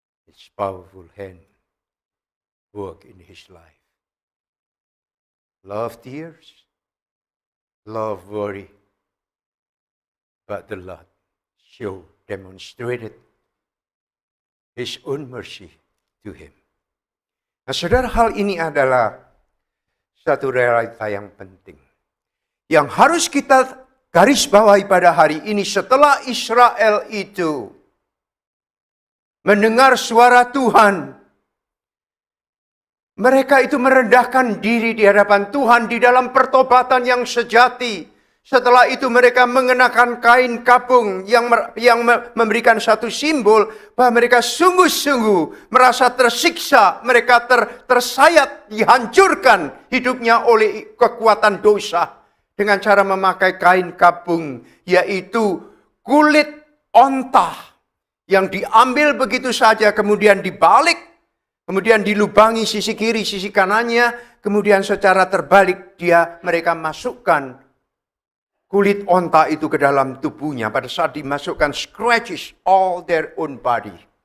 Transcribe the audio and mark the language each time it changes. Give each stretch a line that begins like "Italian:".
English: His powerful hand work in his life. Love tears, love worry, but the Lord demonstrated His own mercy to him.
Indonesian: Nah, saudara, hal ini adalah satu realita yang penting, yang harus kita garis bawahi pada hari ini. Setelah Israel itu mendengar suara Tuhan, mereka itu merendahkan diri di hadapan Tuhan di dalam pertobatan yang sejati. Setelah itu mereka mengenakan kain kapung yang memberikan satu simbol bahwa mereka sungguh-sungguh merasa tersiksa, mereka tersayat, dihancurkan hidupnya oleh kekuatan dosa dengan cara memakai kain kapung, yaitu kulit onta yang diambil begitu saja, kemudian dibalik, kemudian dilubangi sisi kiri, sisi kanannya, kemudian secara terbalik mereka masukkan kulit onta itu ke dalam tubuhnya. Pada saat dimasukkan,
English: scratches all their own body.